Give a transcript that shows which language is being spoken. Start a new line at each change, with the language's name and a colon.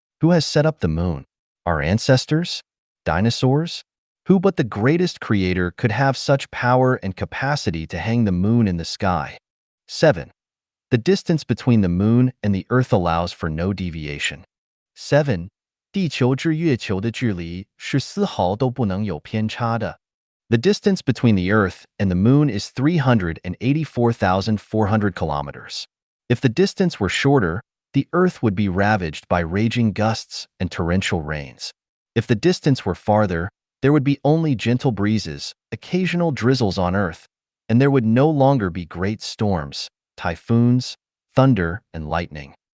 English: Who has set up the moon? Our ancestors? Dinosaurs? Who but the greatest creator could have such power and capacity to hang the moon in the sky? 7. The distance between the moon and the Earth allows for no deviation.
Chinese: 7. 地球至月球的距离是丝毫都不能有偏差的.
English: The distance between the Earth and the moon is 384,400 kilometers. If the distance were shorter, the Earth would be ravaged by raging gusts and torrential rains. If the distance were farther, there would be only gentle breezes, occasional drizzles on Earth, and there would no longer be great storms, typhoons, thunder, and lightning.